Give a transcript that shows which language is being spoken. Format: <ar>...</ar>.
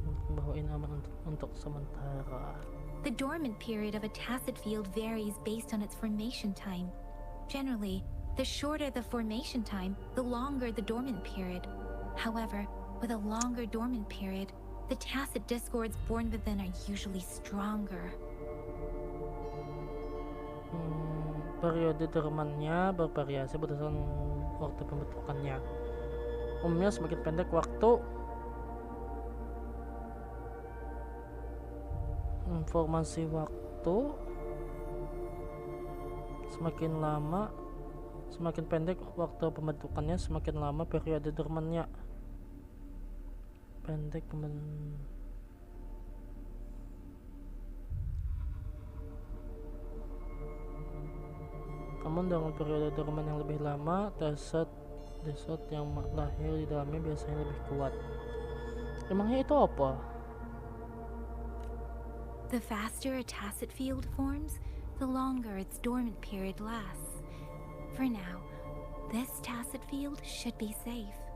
<id>Bahwa ini aman untuk sementara.</id> <en>The dormant period of a tacit field varies based on its formation time. Generally, the shorter the formation time, the longer the dormant period. However, with a longer dormant period, the tacit discords born within are usually stronger.</en> <id>Periode dormannya bervariasi berdasarkan waktu pembentukannya. Umumnya semakin pendek waktu informasi waktu, semakin lama, semakin pendek waktu pembentukannya, semakin lama periode dormannya. Pendek namun dengan periode dorman yang lebih lama, Tacet yang lahir di dalamnya biasanya lebih kuat. Emangnya itu apa?</id> <en>The faster a tacit field forms, the longer its dormant period lasts. For now, this tacit field should be safe.</en>